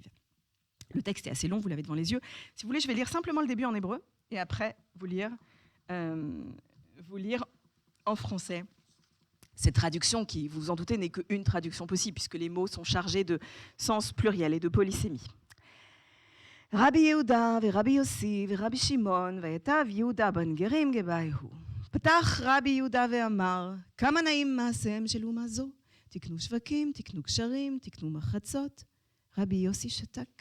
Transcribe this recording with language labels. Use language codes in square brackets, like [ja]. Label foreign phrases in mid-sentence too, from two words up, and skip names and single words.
[fr] Le texte est assez long, vous l'avez devant les yeux. Si vous voulez, je vais lire simplement le début en hébreu et après vous lire en français. Cette traduction, qui, vous vous en doutez, n'est qu'une traduction possible, puisque les mots sont chargés de sens pluriel et de polysémie. [he] Rabbi Yehuda ורבי יוסי ורבי שמעון ויטב יהודה בן גרים גבאיהו. פתח רבי יהודה ואמר, כמה נעים מעשיהם של אומה זו. תקנו שווקים, תקנו קשרים, תקנו מחצות. רבי יוסי שתק.